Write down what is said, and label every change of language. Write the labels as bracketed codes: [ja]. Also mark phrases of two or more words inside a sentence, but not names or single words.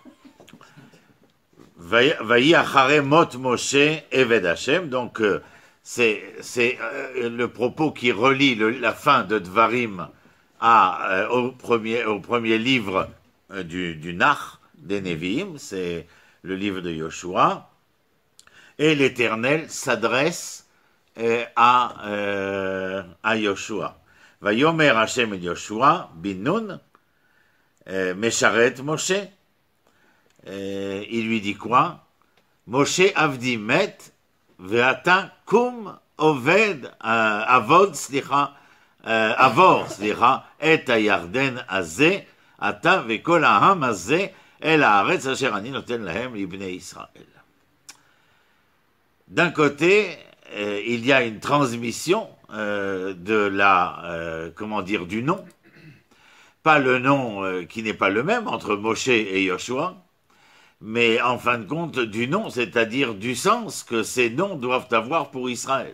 [he] ויהי אחרי מות משה עבד השם, [fr] donc c'est le propos qui relie la fin de Dvarim au premier livre du Nach, des Nevi'im, c'est le livre de Yoshua, et l'Éternel s'adresse à Yoshua. [he] ויאמר השם אל יהושע בן נון משרת משה, [fr] il lui dit quoi? [he] משה עבדי מת ועתה קום עובד עבוד סליחה עבור סליחה את הירדן הזה אתה וכל העם הזה אל הארץ אשר אני נותן להם לבני ישראל. [fr] D'un côté, il y a une transmission du nom, pas le nom qui n'est pas le même entre Moshe et Yoshua, mais en fin de compte du nom, c'est-à-dire du sens que ces noms doivent avoir pour Israël.